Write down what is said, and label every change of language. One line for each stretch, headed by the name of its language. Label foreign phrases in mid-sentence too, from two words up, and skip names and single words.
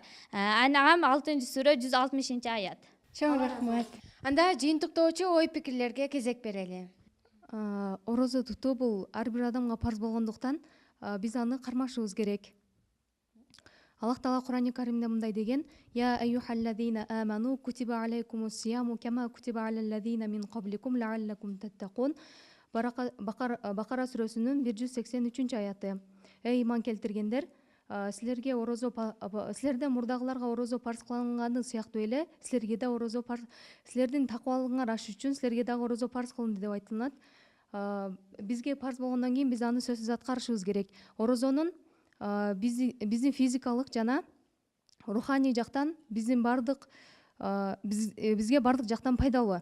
Kyrgyz: Ан'ам 6-сүрө 160-аят. Чоң рахмат. Анда жыйынтыктоочу ой пикирлерге кезек берели. Орозо тутуу бул ар бир адамга парз болгондуктан биз аны кармашыбыз керек. Аллах Таала Кур'ан-ы Каримде мындай деген:
Arabic: يا أيها الذين آمنوا كتب عليكم الصيام كما كتب على الذين من قبلكم لعلكم تتقون.
Kyrgyz: Бакара сүрөсүнүн 183-аяты. Эй иман келтиргендер, силерден мурдагыларга орозо парз кылынганы сыяктуу эле силерге да орозо парз, силердин такыбалыгыңар ашыш үчүн силерге дагы орозо парз кылынды деп айтылат. Бизге парз болгондон кийин биз аны сөзсүз аткарышыбыз керек. Орозонун биздин физикалык жана руханий жактан бизге бардык жактан пайдалуу.